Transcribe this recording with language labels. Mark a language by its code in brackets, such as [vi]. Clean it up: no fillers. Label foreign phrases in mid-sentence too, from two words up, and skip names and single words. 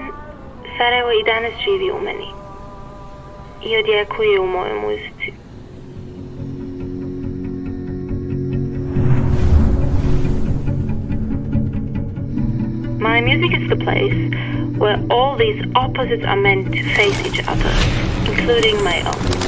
[bs] Sarajevo i danas živi u meni i odjekuje u mojoj muzici. [en] My music is the place where all these opposites are meant to face each other, including my own.